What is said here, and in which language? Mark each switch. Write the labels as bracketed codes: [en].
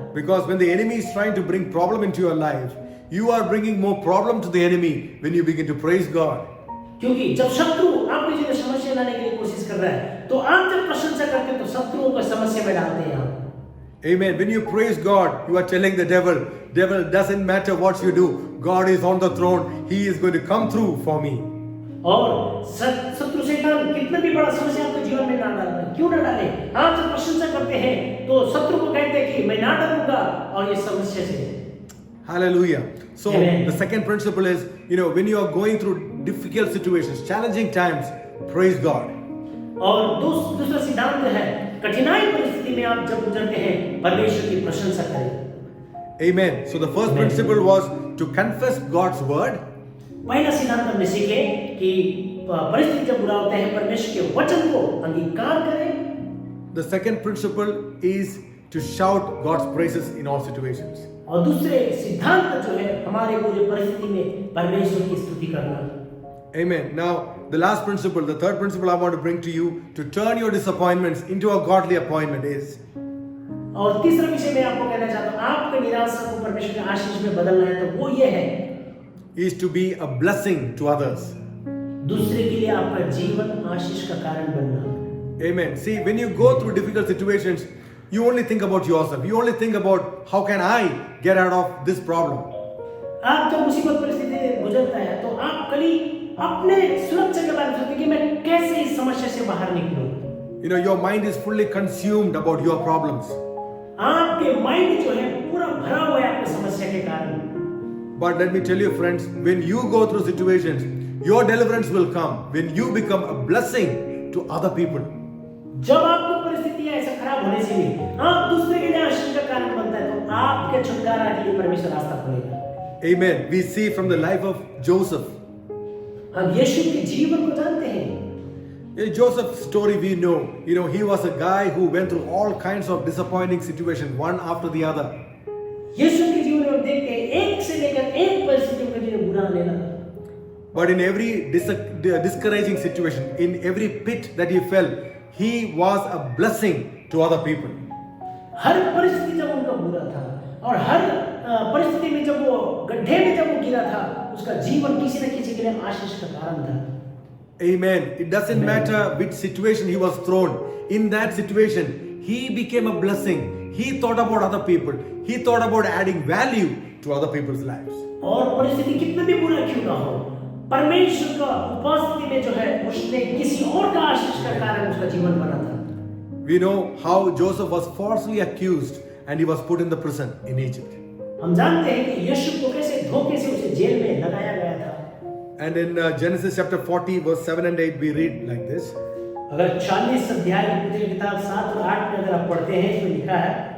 [en] Because when the enemy is trying to bring problem into your life, you are bringing more problem to the enemy when you begin to praise God. [hi] क्योंकि जब शत्रु आपके जीवन में समस्या लाने के लिए कोशिश कर रहा है, तो आप जब प्रशंसा करते हैं, तो शत्रुओं को समस्या में डालते हैं आप। [en] Amen. When you praise God, you are telling the devil, doesn't matter what you do, God is on the throne, He is going to come through for me. [hi] और शत्रु शैतान कितना भी बड़ा समस्या आपके जीवन में ना डाले, क्यों ना डाले? आप जब प्रशंसा करते हैं, तो शत्रु को कहते हैं कि मैं ना डरूंगा और ये समस्या से। [en] Hallelujah. So Amen. the second principle is, when you are going through difficult situations, challenging times, praise God. [hi] और दूसरा सिद्धांत है, कठिनाई परिस्थिति में आप जब गुजरते हैं, परमेश्वर की प्रशंसा करें। [en] Amen. So the first principle was to confess God's word. [hi] पहला सिद्धांत हमने सीखे कि परिस्थिति जब बुरा होते हैं, परमेश्वर के वचन को अंगीकार करें। [en] The second principle is to shout God's praises in all situations. [hi] और दूसरे सिद्धांत जो है हमारे पूरे परिस्थिति में परमेश्वर की स्तुति करना। [en] Amen. Now the last principle, the third principle I want to bring to you to turn your disappointments into a godly appointment is. [hi] और तीसरा विषय मैं आपको कहना चाहता हूँ, आपके निराशा को परमेश्वर के आशीष में बदलना है, तो वो ये है, [en] is to be a blessing to others. [hi] दूसरे के लिए आपका जीवन आशीष का कारण बनना। [en] Amen. See, when you go through difficult situations, you only think about yourself. You only think about how can I get out of this problem. [hi] आप जब मुसीबत परिस्थिति गुजरता है, तो आप कभी अपने सुरक्षा के बारे में सोचते हैं कि मैं कैसे इस समस्या से बाहर निकलूं। [en] Your mind is fully consumed about your problems. [hi] आपके माइंड जो है पूरा भरा हुआ है आपकी समस्या के कारण। [en] But let me tell you, friends, when you go through situations, your deliverance will come when you become a blessing to other people. [hi] जब आपकी परिस्थितियां ऐसा खराब होने से भी आप दूसरे के लिए आशीष का कारण बनता है, तो आपके छुटकारा के लिए परमेश्वर रास्ता खोलेगा। [en] Amen. We see from the life of Joseph. [hi] हम यीशु के जीवन को जानते हैं। [en] In Joseph's story we know, he was a guy who went through all kinds of disappointing situations, one after the other. [hi] यीशु के जीवन में हम देखते हैं एक से लेकर एक परिस्थिति में जिन्हें बुरा लेना। [en] But in every discouraging situation, in every pit that he fell, he was a blessing to other people. [hi] हर परिस्थिति जब उनका बुरा था और हर परिस्थिति में जब वो गड्ढे में जब वो गिरा था, उसका जीवन किसी न किसी के लिए आशीष का कारण था। [en] Amen. It doesn't matter which situation he was thrown. In that situation, he became a blessing. He thought about other people. He thought about adding value to other people's lives. [hi] और परिस्थिति कितना भी बुरा क्यों ना हो, परमेश्वर का उपस्थिति में जो है उसने किसी और का आशीष का कारण उसका जीवन बना था। [en] We know how Joseph was falsely accused and he was put in the prison in Egypt. [hi] हम जानते हैं कि यीशु को कैसे धोखे से उसे जेल में लगाया गया था। [en] And in Genesis chapter 40 verse 7 and 8 we read like this. [hi] अगर 40 अध्याय की किताब 7 और 8 में अगर आप पढ़ते हैं, इसमें लिखा है,